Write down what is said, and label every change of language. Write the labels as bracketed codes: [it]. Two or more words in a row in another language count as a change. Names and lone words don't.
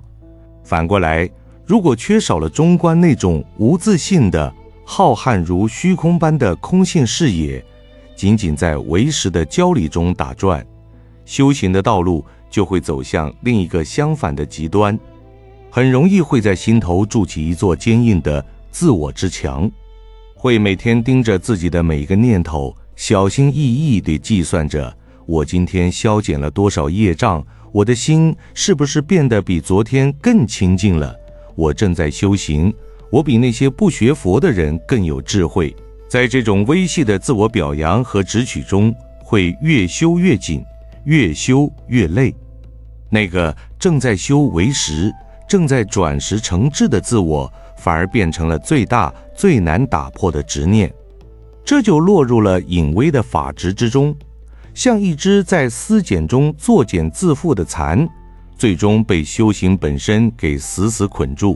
[zh] 反過來，如果缺少了中觀那種無自性的浩瀚如虛空般的空性視野，僅僅在唯識的教理中打轉，修行的道路就會走向另一個相反的極端，很容易會在心頭築起一座堅硬的自我之牆，會每天盯着自己的每一個念頭，小心翼翼地計算着，我今天消減了多少業障，我的心是不是變得比昨天更清淨了？我正在修行，我比那些不學佛的人更有智慧。在這種微細的自我表揚和直取中，會越修越緊，越修越累。那個正在修唯識、正在轉識成智的自我，反而變成了最大最難打破的執念，這就落入了隱微的法執之中，像一隻在絲繭中作繭自縛的蠶，最終被修行本身給死死捆住。